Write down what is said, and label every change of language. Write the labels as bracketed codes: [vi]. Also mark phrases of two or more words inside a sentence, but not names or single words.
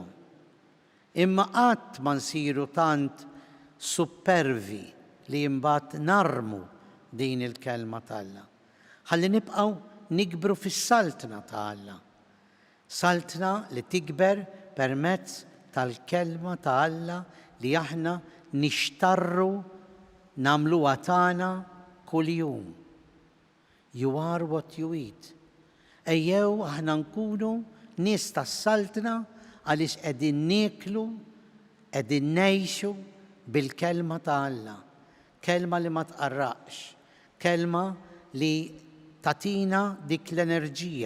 [mt] Imma qatt ma nsiru tant supervi li imbagħad narmu din il-kelma ta' Alla. Ħalli nibqgħu nikbru fis-saltna ta' Alla. Saltna li tikber permezz tal-kelma ta' Alla li aħna nixtarru nagħmluha tagħna kuljum. [en] You are what you eat. [mt] Ejjew aħna nkunu nies tas-saltna għaliex qegħdin nieklu, qegħdin ngħixu bil-kelma ta' Alla. Kelma li ma tqarraqx, kelma li tatina dik l-enerġija.